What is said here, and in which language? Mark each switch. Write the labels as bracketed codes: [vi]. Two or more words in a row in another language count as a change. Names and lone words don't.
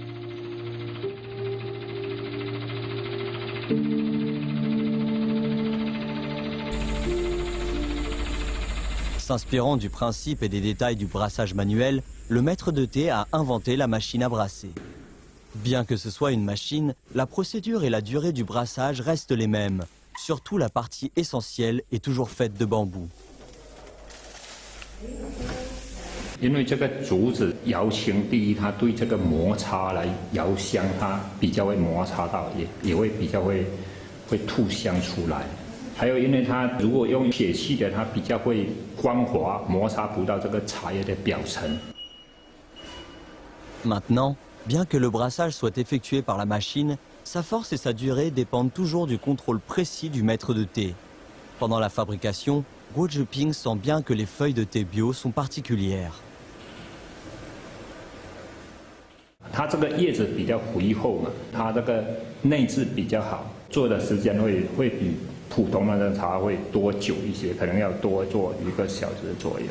[fr] S'inspirant du principe et des détails du brassage manuel, le maître de thé a inventé la machine à brasser. Bien que ce soit une machine, la procédure et la durée du brassage restent les mêmes. Surtout la partie essentielle est toujours faite de bambou. [zh] 因为这个竹子摇青，第一，它对这个摩擦来摇香，它比较会摩擦到，也会比较会吐香出来。还有，因为它如果用铁器的，它比较会光滑，摩擦不到这个茶叶的表层。 [fr] Maintenant, bien que le brassage soit effectué par la machine, sa force et sa durée dépendent toujours du contrôle précis du maître de thé. Pendant la fabrication, Guo Zheping sent bien que les feuilles de thé bio sont particulières. [zh] 它这个叶子比较肥厚嘛，它这个内质比较好，做的时间会比普通的茶会多久一些，可能要多做1个小时左右。